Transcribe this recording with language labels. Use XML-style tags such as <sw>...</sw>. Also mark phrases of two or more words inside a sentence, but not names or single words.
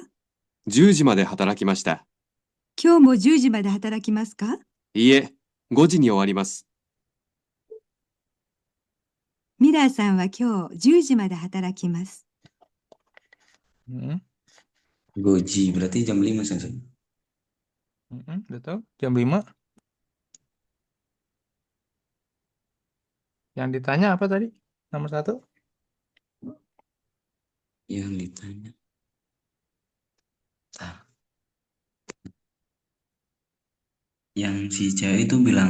<ja>10 時まで働きました。今日も10時まで働きますか？いいえ、5時に終わります。ミラーさんは今日10時まで働きます。 Mm-mm,</ja> <id>Goji berarti jam 5 saja. betul. Jam 5. Yang ditanya apa tadi? Nomor 1? Yang ditanya. Ah, yang si cewek itu bilang</id>